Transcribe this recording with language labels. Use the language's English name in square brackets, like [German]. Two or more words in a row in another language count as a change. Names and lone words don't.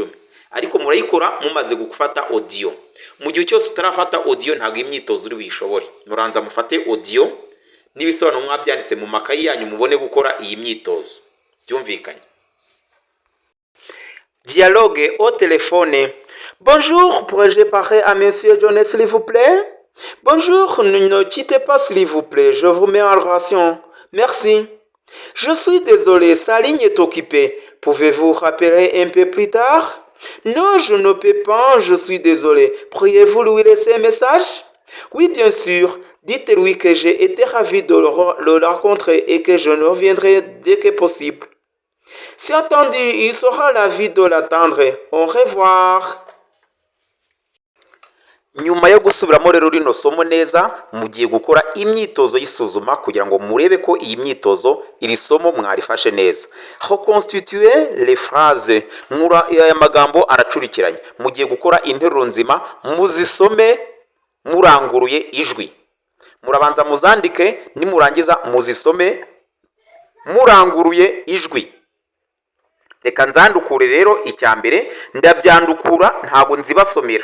[Kinyarwanda] Ariko murayikora mumaze gufata audio. Mu gihe cyose utarafata audio ntabwo imyitozo uri bishobore. Muranza mufate audio n'ibisobanuro mwabyanditse mu makayi yanyu mubone gukora iyi myitozo. Byumvikanye. [French] Dialogue au téléphone. Bonjour, pourrais-je parler à monsieur Jones s'il vous plaît? Bonjour, ne quittez pas s'il vous plaît, je vous mets en relation. Merci. Je suis désolé, sa ligne est occupée. Pouvez-vous rappeler un peu plus tard? Non, je ne peux pas, je suis désolé. Pourriez-vous lui laisser un message? Oui, bien sûr. Dites-lui que j'ai été ravi de le rencontrer et que je reviendrai dès que possible. C'est entendu, il sera ravi de l'attendre. Au revoir. [Kinyarwanda] Nyuma yo gusubiramo rero rino somo neza, mugiye gukora imyitozo y'isuzuma kugira ngo murebe ko iyi myitozo iri somo mwarifashe neza. [French] Reconstituer les phrases. [Kinyarwanda] Aya magambo aracurikiranye. Mugiye gukora interuro nzima, muzisome muranguruye ijwi. Murabanza muzandike, nimurangiza muzisome muranguruye ijwi. Reka nzandukure rero icyambere, ndabyandukura ntago nzibasomera.